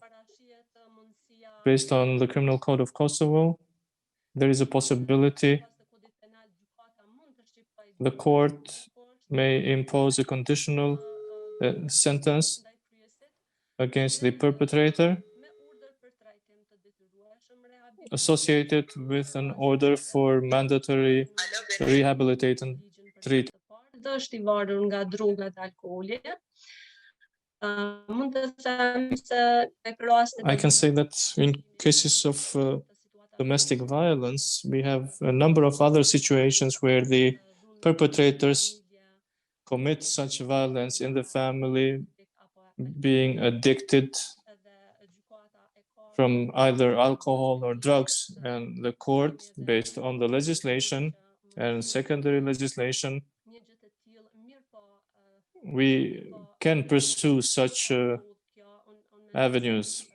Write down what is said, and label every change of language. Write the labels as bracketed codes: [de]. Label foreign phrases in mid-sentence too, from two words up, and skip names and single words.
[en] Based on the criminal code of Kosovo, there is a possibility the court may impose a conditional sentence against the perpetrator associated with an order for mandatory rehabilitation treatment. [sq] është i varur nga droga dhe alkooli. Mund të them se tek rastet [en] I can say that in cases of domestic violence, we have a number of other situations where the perpetrators commit such violence in the family, being addicted from either alcohol or drugs, and the court, based on the legislation and secondary legislation, we can pursue such avenues.